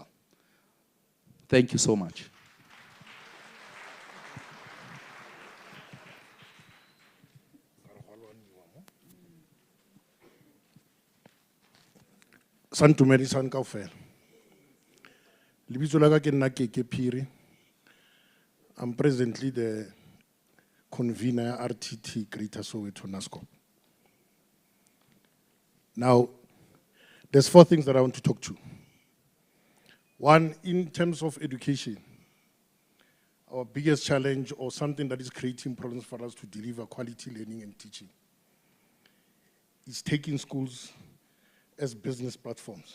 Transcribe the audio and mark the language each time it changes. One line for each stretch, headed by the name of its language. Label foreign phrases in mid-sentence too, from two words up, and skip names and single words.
English: Thank you so much.
Southern Sotho: Santumedi san kaofela. Lebitso la ka ke nna Keke Phiri.
English: I'm presently the convener RTT Greater Soweto NASCOP. Now, there's 4 things that I want to talk to. One, in terms of education, our biggest challenge or something that is creating problems for us to deliver quality learning and teaching is taking schools as business platforms.